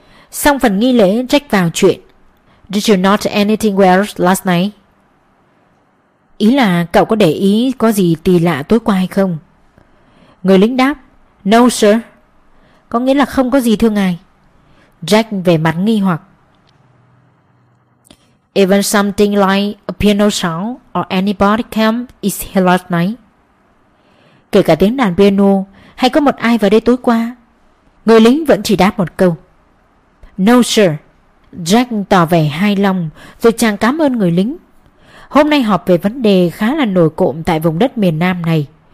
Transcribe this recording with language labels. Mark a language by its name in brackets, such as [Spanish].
[Vietnamese] Xong phần nghi lễ, Jack vào chuyện. [English] Did you note anything else last night? [Vietnamese] Ý là cậu có để ý có gì kỳ lạ tối qua hay không? Người lính đáp. [English] No sir. [Vietnamese] Có nghĩa là không có gì thưa ngài. Jack vẻ mặt nghi hoặc. [English] Even something like a piano song or anybody came is here last night. [Vietnamese] Kể cả tiếng đàn piano hay có một ai vào đây tối qua. Người lính vẫn chỉ đáp một câu. [English] No sir. [Vietnamese] Jack tỏ vẻ hài lòng rồi chàng cảm ơn người lính. Hôm nay họp về vấn đề khá là nổi cộm tại vùng đất miền Nam này.